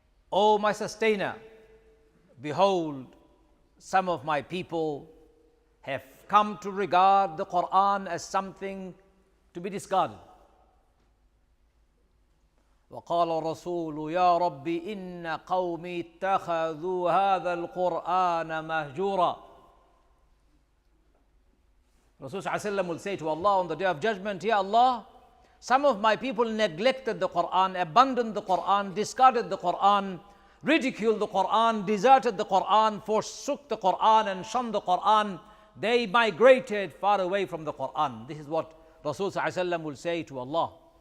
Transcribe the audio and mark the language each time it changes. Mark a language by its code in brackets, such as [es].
[en] O my sustainer, behold, some of my people have come to regard the Qur'an as something to be discarded. [ar] وقال الرسول يا ربي إن قومي اتخذوا هذا القرآن مهجورا. [en] Rasul sallallahu alaihi wasallam will say to Allah on the day of judgment, Ya Allah, some of my people neglected the Qur'an, abandoned the Qur'an, discarded the Qur'an, ridiculed the Qur'an, deserted the Qur'an, forsook the Qur'an and shunned the Qur'an. They migrated far away from the Qur'an. This is what Rasul sallallahu alaihi wasallam will say to Allah.